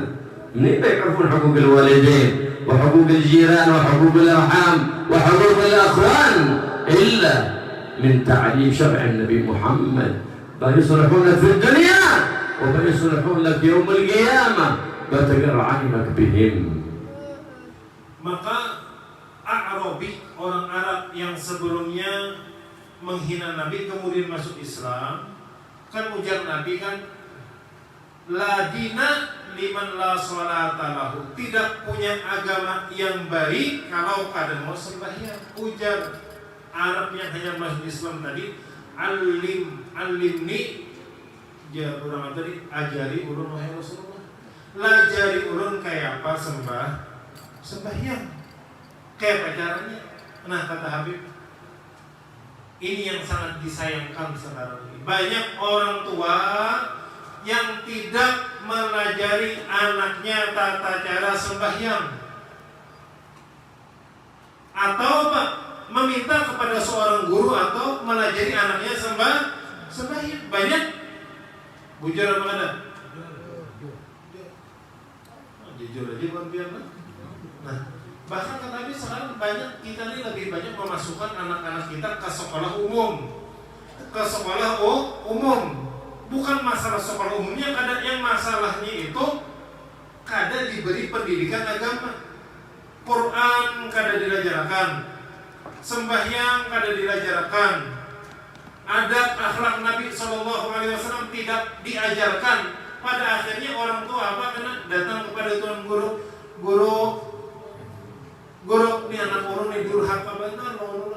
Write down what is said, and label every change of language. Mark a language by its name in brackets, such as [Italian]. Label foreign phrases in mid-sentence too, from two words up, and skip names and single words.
[Arabic] منين يعرفون حقوق الوالدين وحقوق الجيران وحقوق الأرحام وحقوق الأخوان إلا من تعليم شرع النبي محمد. بيصلحون لك في الدنيا وبيصلحون لك يوم القيامة. بتقر عينك بهم. [Indonesian] Maka A'rabi, orang Arab yang sebelumnya menghina Nabi kemudian masuk Islam, kan ujar Nabi kan, [Arabic] لا دين لمن لا صلاة له. [Indonesian] Tidak punya agama yang baik kalau kada mau sembahyang. Ujar Arab yang hanya masuk Islam tadi, alimni, ya orang tadi, ajari ulun wahai Rasulullah. Lajari ulun kayak apa sembahyang. Kayak apa caranya? Nah, kata Habib, ini yang sangat disayangkan sekarang ini. Banyak orang tua yang tidak mengajari anaknya tata cara sembahyang, atau meminta kepada seorang guru atau mengajari anaknya sembahyang. Banyak. Bujur apa ada? Jujur aja bukan biar. Nah, bahkan kata Nabi sekarang banyak, kita ini lebih banyak memasukkan anak-anak kita ke sekolah umum. Bukan masalah sekolah umumnya, kadang yang masalahnya itu kada diberi pendidikan agama. Quran kada diajarkan, sembahyang kada diajarkan, adab akhlak Nabi SAW tidak diajarkan. Pada akhirnya orang tua apa kena datang kepada tuan guru, ini anak ulun ini durhaka benar lawan ulun.